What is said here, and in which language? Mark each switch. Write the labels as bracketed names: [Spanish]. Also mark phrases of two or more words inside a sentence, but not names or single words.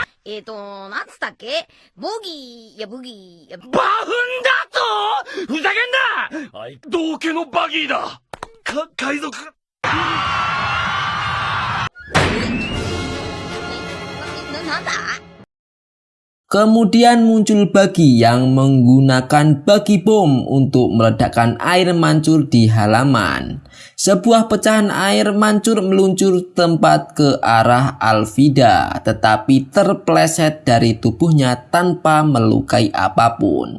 [Japanese] なんつったっけ。ボギー、ブギー、バフンだと。ふざけんな。あい、道家のバギーだ。海賊。なんだ。 [Indonesian] Kemudian muncul Buggy yang menggunakan buggy bom untuk meledakkan air mancur di halaman. Sebuah pecahan air mancur meluncur tempat ke arah Alvida, tetapi terpeleset dari tubuhnya tanpa melukai apapun.